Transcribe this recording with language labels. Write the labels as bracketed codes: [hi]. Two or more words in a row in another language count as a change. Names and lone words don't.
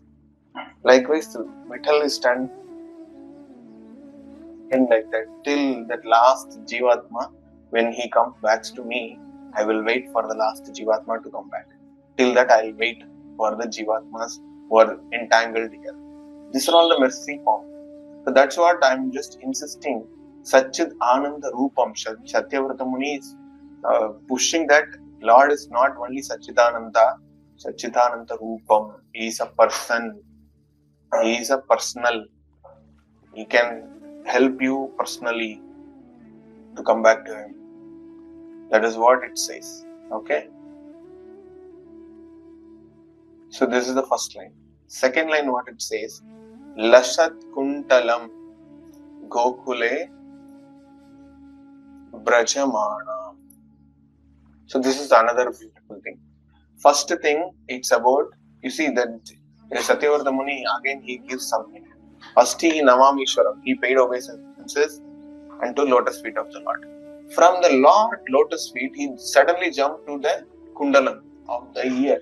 [en] Likewise, Vittal is standing like that till that last Jivatma. When he comes back to me, I will wait for the last Jivatma to come back. Till that, I will wait for the Jivatmas who are entangled here. These are all the mercy form. So that's what I'm just insisting. [sa] सच्चिदानन्दरूपम्. [en] Satyavrata Muni is pushing that Lord is not only [sa] सच्चिदानन्द, सच्चिदानन्दरूपम्. [en] He is a person. He is a personal. He can help you personally to come back to him. That is what it says. Okay? So this is the first line. Second line, what it says, [sa] लसत्कुण्डलं गोकुले भ्राजमानम्. [en] So this is another beautiful thing. First thing, it's about, you see that Satyavarta Muni, again he gives something. First he namāmīśvaraṁ, he paid obeisances unto lotus feet of the Lord. From the Lord lotus feet, he suddenly jumped to the kundalam of the ear.